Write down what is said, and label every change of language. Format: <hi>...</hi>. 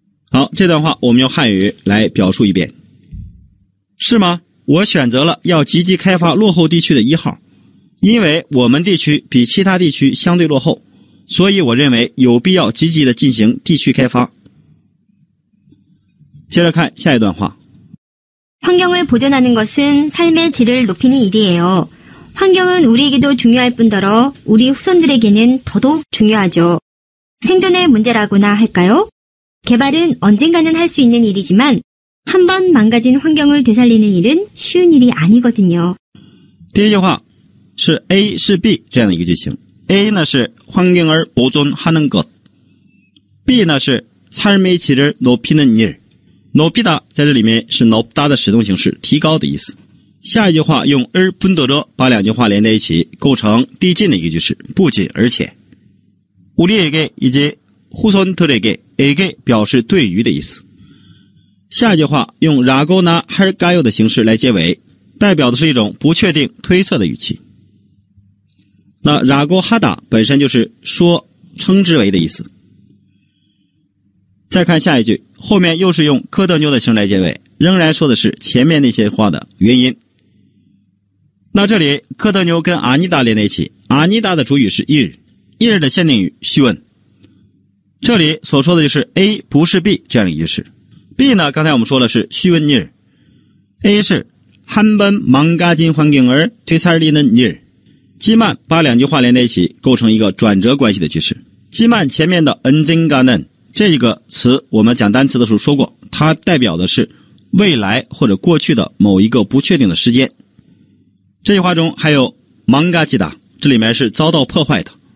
<zh>好，这段话我们用汉语来表述一遍。是吗？我选择了要积极开发落后地区的1号，因为我们地区比其他地区相对落后，所以我认为有必要积极的进行地区开发。接着看下一段话。</zh> <ko>환경을 보존하는 것은 삶의 질을 높이는 일이에요. 환경은 우리에게도 중요할 뿐더러 우리 후손들에게는 더더욱 중요하죠. 생존의 문제라고나 할까요? 개발은 언젠가는 할 수 있는 일이지만 한 번 망가진 환경을 되살리는 일은 쉬운 일이 아니거든요.</ko> <zh>第一句话是 A 是 B 这样的一个句型。 A 呢是</zh> <ko>환경을 보존하는 것，</ko> <zh>B 呢是</zh> <ko>삶의 질을 높이는 일。</ko> <zh>높이다在这里面是 높다的使动形式，提高的意思。下一句话用而뿐더러把两句话连在一起，构成递进的一个句式，不仅而且。</zh> <ko>우리에게 이제 후손들에게</ko> <zh>에게表示对于的意思。下一句话用라고나 할까요的形式来结尾，代表的是一种不确定推测的语气。那라고 하다本身就是说称之为的意思。再看下一句，后面又是用科德牛的形式来结尾，仍然说的是前面那些话的原因。那这里科德牛跟阿尼达连在一起，阿尼达的主语是일的限定语쉬운。这里所说的就是 A 不是 B 这样的一句式。 B 呢，刚才我们说了是쉬운 일， A 是</zh> <ko>한 번 망가진 환경을 되살리는 일。</ko> <zh>기만把两句话连在一起，构成一个转折关系的句式。 기만前面的언젠가는这个词我们讲单词的时候说过，它代表的是未来或者过去的某一个不确定的时间。这句话中还有망가지다，这里面是遭到破坏的。</zh>